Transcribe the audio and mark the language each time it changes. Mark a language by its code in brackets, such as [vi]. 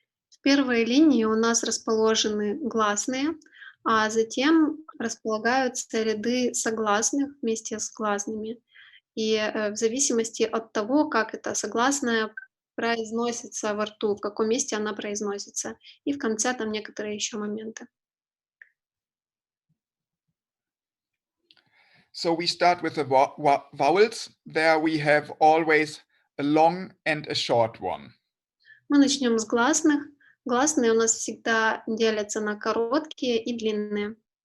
[ru] В первой линии у нас расположены гласные, а затем располагаются ряды согласных вместе с гласными. И в зависимости от того, как эта согласная произносится во рту, в каком месте она произносится. И в конце там некоторые еще моменты. [en] So we start with the vowels. There we have always a long and a short one. [ru] Мы начнем с гласных. Гласные у нас всегда делятся на короткие и длинные.